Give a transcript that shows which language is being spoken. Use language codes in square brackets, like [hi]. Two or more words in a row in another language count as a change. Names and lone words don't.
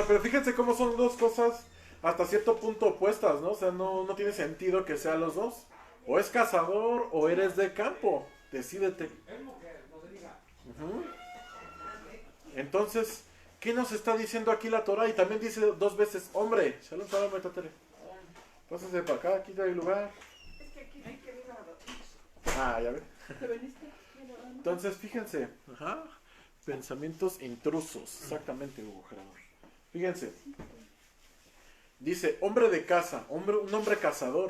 [es] Pero fíjense cómo son dos cosas hasta cierto punto opuestas, ¿no? O sea, no tiene sentido que sean los dos. O es cazador o eres de campo. Decídete. Ujú. Entonces, ¿qué nos está diciendo aquí la Torah? Y también dice 2 veces, hombre. [he] שלום, שלום, metatere. [es] Pásense para acá, aquí hay lugar. Es que aquí hay que ver Ah, ya ve. ¿Te veniste? Entonces, fíjense. Ajá. Pensamientos intrusos. Exactamente, Hugo Gerardo. Fíjense. Dice, hombre de casa, un hombre cazador.